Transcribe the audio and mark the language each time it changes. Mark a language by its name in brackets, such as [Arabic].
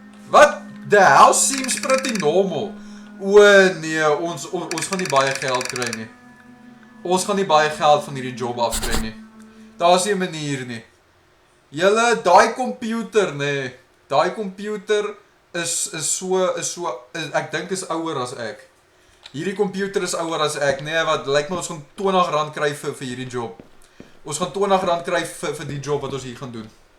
[English] What the hell seems pretty normal. [Afrikaans] O nee, ons gaan nie baie geld kry nie. Ons gaan nie baie geld van hierdie job afkry nie. Daar's nie 'n manier nie. Julle, daai komputer, nee. Daai komputer is ek dink is ouer as ek. Hierdie komputer is ouer as ek. Nee, wat lyk my ons gaan R20 kry vir hierdie job. Ons gaan R20 kry vir die job wat ons hier gaan doen.